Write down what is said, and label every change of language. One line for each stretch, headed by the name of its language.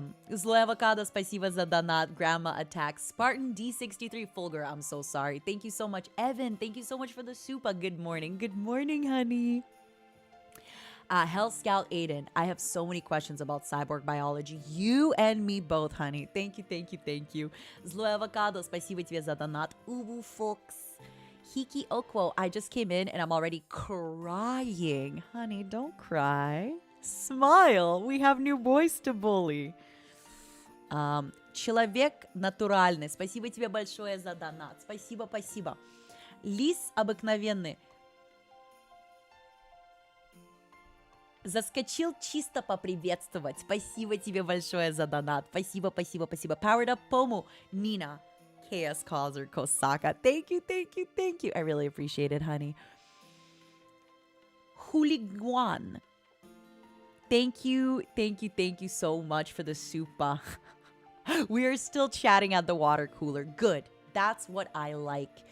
Russian: Zlой avocado, спасибо за донат.
English: Grandma attacks. Spartan D63 Fulgur, I'm so sorry. Thank you so much. Evan, thank you so much for the super. Good morning. Good morning, honey. Hell Scout Aiden, I have so many questions about cyborg biology. You and me both, honey. Thank you, thank you, thank you.
Russian: Zlой avocado, спасибо тебе за донат.
English: Ubu Fox. Hiki Okwo, I just came in and I'm already crying. Honey, don't cry. Smile. We have new boys to bully.
Russian: Человек натуральный. Спасибо тебе большое за донат. Спасибо, спасибо. Лис обыкновенный. Заскочил чисто поприветствовать. Спасибо тебе большое за донат. Спасибо, спасибо, спасибо.
English: Powered up Pomu. Nina. Chaos Causer Kosaka. Thank you, thank you, thank you. I really appreciate it, honey. Huliguan. Thank you, thank you, thank you so much for the super. We are still chatting at the water cooler. Good. That's what I like.